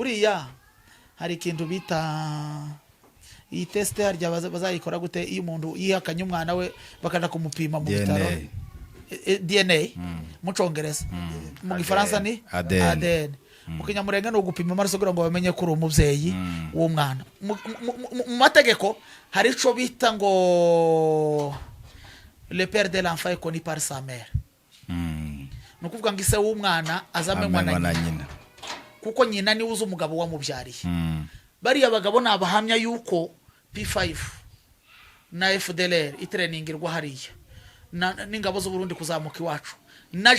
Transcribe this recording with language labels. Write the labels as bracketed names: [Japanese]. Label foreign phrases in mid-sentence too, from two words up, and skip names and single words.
[Rundi] Buriya hari ikintu bita iyi test harya bazayikora gute iyo umuntu yihakanye umwana we bakaja kumupima mu bitaro DNA mu Congereza mu Gifaransa ni ADN mu Kinyamurenge no gupima amaraso kugira ngo bamenye ko uri umuvyeyi w'umwana mu mategeko hari ico bita ngo [French] le père de l'enfant est connu par sa mère [Rundi] no kuvuga ngo ise w'umwana azamenywa na nyina kuko nyina ni uzi umugabo wamubyariye bari abagabo nabahamya yuko P5 na FDLR itrainingirwa hariya n'ingabo z'u Burundi kuzamuka iwacu na